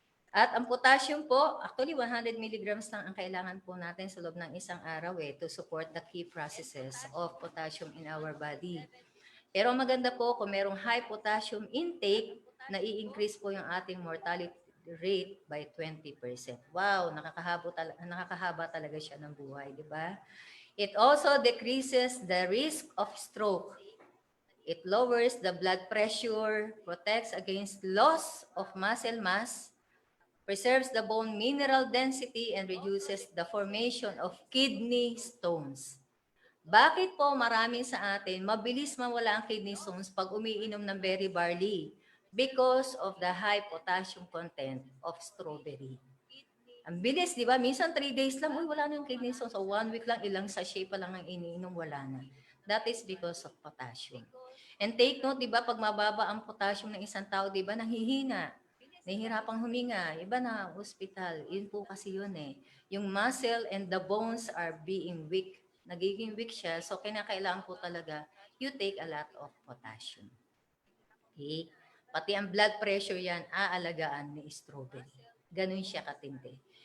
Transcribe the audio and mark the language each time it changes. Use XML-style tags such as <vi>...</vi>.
<tl>At ang potassium po, actually 100 milligrams lang ang kailangan po natin sa loob ng isang araw</tl> <en>to support the key processes of potassium in our body.</en> <tl>Pero maganda po kung merong high potassium intake, na-i-increase po yung ating mortality rate by 20%. Wow, nakakahaba talaga siya ng buhay, di ba?</tl> <en>It also decreases the risk of stroke. It lowers the blood pressure, protects against loss of muscle mass, preserves the bone mineral density, and reduces the formation of kidney stones.</en> <tl>Bakit po marami sa atin mabilis mawala ang kidney stones pag umiinom ng berry barley?</tl> <en>Because of the high potassium content of strawberry.</en> <tl>Ang bilis, di ba? Minsan 3 days lang, uy, wala na yung kidney stones. So 1 week lang, ilang sachet pa lang ang iniinom, wala na.</tl> <en>That is because of potassium. And take note,</en> <tl>di ba, pag mababa ang potassium ng isang tao, di ba, nanghihina. Nahihirapang huminga. Iba na, hospital. Yun po kasi yun eh.</tl> <en>Yung muscle and the bones are being weak. Nagiging weak siya. So,</en> <tl>kinakailangan po talaga,</tl> <en>you take a lot of potassium. Okay?</en> <tl>Pati ang blood pressure yan, aalagaan ni strawberry. Ganun siya katindi.</tl>